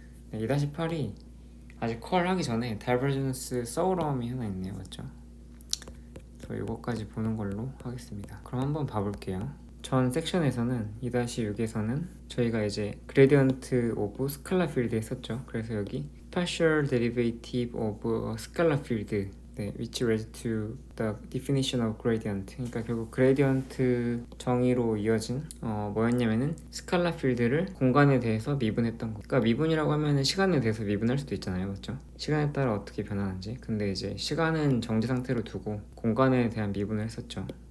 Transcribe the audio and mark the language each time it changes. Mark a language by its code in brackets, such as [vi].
[ko] 네, 2-8이 아직 컬 하기 전에 다이버전스 서울어음이 하나 있네요, 맞죠? 그래서 이거까지 보는 걸로 하겠습니다. 그럼 한번 봐볼게요. 전 섹션에서는 2-6에서는 저희가 이제 Gradient of Scalar Field 했었죠. [en] 그래서 여기 Partial Derivative of a Scalar Field, 네, which relates to the definition of gradient. [ko] 그러니까 결국 그레디언트 정의로 이어진 뭐였냐면은 스칼라 필드를 공간에 대해서 미분했던 거. 그러니까 미분이라고 하면은 시간에 대해서 미분할 수도 있잖아요, 맞죠? 시간에 따라 어떻게 변하는지. 근데 이제 시간은 정지 상태로 두고 공간에 대한 미분을 했었죠.